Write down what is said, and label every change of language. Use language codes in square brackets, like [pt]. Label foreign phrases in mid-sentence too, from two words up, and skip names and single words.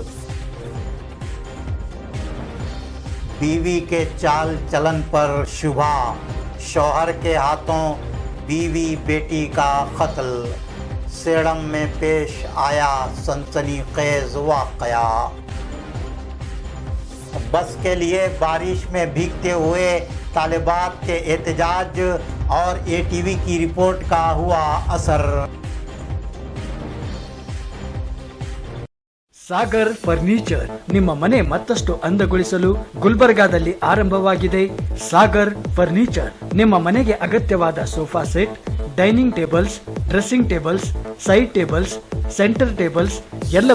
[ur] بیوی کے چال چلن پر شبہ، شوہر کے ہاتھوں بیوی بیٹی کا قتل. سیڈم میں پیش آیا سنسنی خیز واقعہ. بس کے لیے بارش میں بھیگتے ہوئے طالبات کے احتجاج اور ATV کی رپورٹ کا ہوا اثر. [kn] ಸಾಗರ್ ಫರ್ನಿಚರ್ ನಿಮ್ಮ ಮನೆ ಮತ್ತಷ್ಟು ಅಂದಗೊಳಿಸಲು ಗುಲ್ಬರ್ಗಾದಲ್ಲಿ ಆರಂಭವಾಗಿದೆ ಸಾಗರ್ ಫರ್ನಿಚರ್. ನಿಮ್ಮ ಮನೆಗೆ ಅಗತ್ಯವಾದ [en] sofa set, dining tables, dressing tables, side tables, center tables, ಎಲ್ಲ